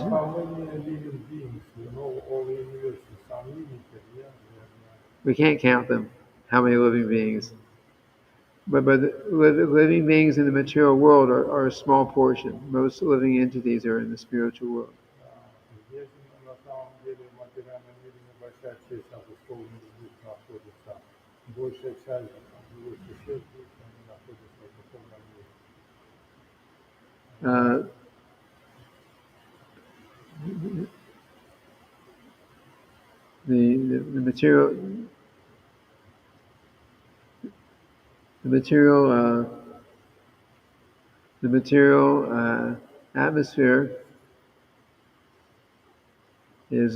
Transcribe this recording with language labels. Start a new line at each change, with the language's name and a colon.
English: How many living beings? You know, all the universe is unlimited, yeah? we can't count them. How many living beings? But the living beings in the material world are a small portion. Most living entities are in the spiritual world.
Russian: Здесь на самом деле в материальном мире небольшая часть обусловленных душ находится. Большая часть живых существ они находятся в духовном мире.
English: The material atmosphere is